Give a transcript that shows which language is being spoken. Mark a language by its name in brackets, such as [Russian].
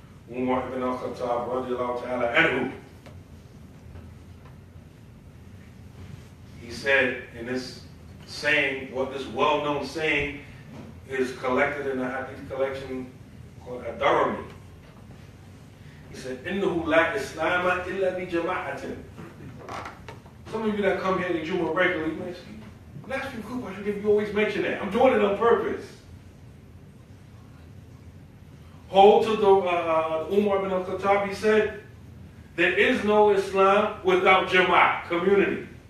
[English] Umar ibn al-Khattab radiallahu ta'ala anhu, he said in this saying, what this well-known saying is collected in a hadith collection called Ad-Darami. He said, [Arabic] إِنَّهُ لَا إِسْلَامَ إِلَّا بِجَمَاعَةٍ. [English] Some of you that come here to Jumu'ah regularly, last few Khutbah, you always mention that. I'm doing it on purpose. Hold to the Umar ibn al-Khattab, he said, there is no Islam without Jamaa'ah, community.